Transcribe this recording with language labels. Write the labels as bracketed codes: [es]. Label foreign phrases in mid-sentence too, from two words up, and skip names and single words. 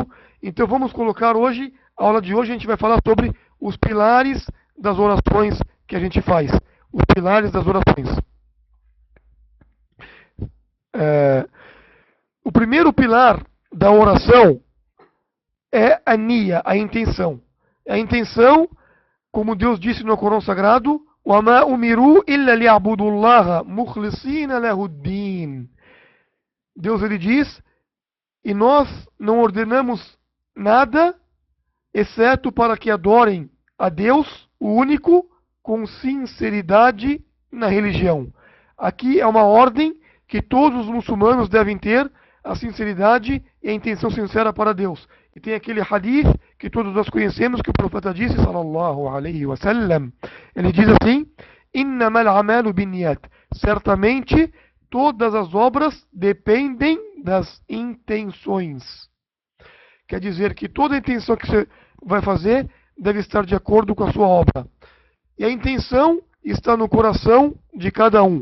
[pt] Então vamos colocar hoje, a aula de hoje a gente vai falar sobre os pilares das orações que a gente faz. Os pilares das orações. O primeiro pilar da oração é a niya, a intenção. A intenção, como Deus disse no Corão Sagrado, [ar] وَمَا أُمِرُوا إِلَّا لِيَعْبُدُوا اللَّهَ مُخْلِصِينَ لَهُ الدِّينَ. [pt] Deus ele diz, e nós não ordenamos nada, exceto para que adorem a Deus, o único, com sinceridade na religião. Aqui é uma ordem que todos os muçulmanos devem ter, a sinceridade e a intenção sincera para Deus. E tem aquele hadith que todos nós conhecemos, que o profeta disse, [ar] صلى الله عليه وسلم, [pt] ele diz assim, [ar] إنما الأعمال بالنيات, [pt] certamente todas as obras dependem das intenções. Quer dizer que toda a intenção que você vai fazer deve estar de acordo com a sua obra. E a intenção está no coração de cada um.